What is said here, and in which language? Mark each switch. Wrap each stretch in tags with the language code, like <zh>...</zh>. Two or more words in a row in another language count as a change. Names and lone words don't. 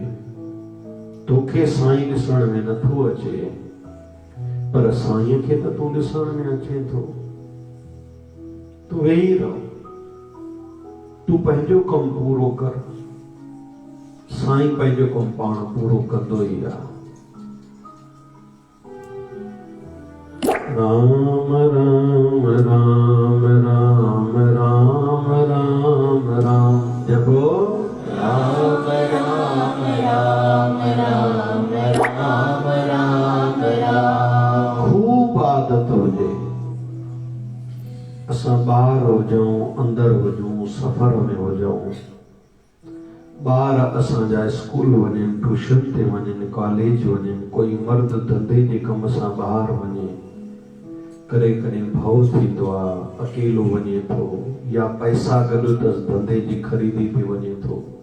<sd>तोखे साईं ॾिसण में नथो अचे, पर साईं खे त तूं ॾिसण में अचे थो। तूं वेही रहो, तूं पंहिंजो कमु पूरो कर, साईं पंहिंजो कमु पाण पूरो कंदो ई आहे।</sd> <hi>राम राम राम राम राम राम राम, जपो राम राम राम राम राम राम राम।</hi> <sd>खूब आदत हुजे। असां ॿाहिरि हुजूं, अंदरि हुजूं, सफ़र में हुजूं, ॿार असांजा स्कूल वञनि, ट्यूशन ते वञनि, कॉलेज वञनि, कोई मर्द धंधे जे कम सां ॿाहिरि वञे, कॾहिं कॾहिं भउ थींदो आहे, अकेलो वञे थो, या पैसा गॾु अथसि, धंधे जी ख़रीदी ते वञे थो।</sd>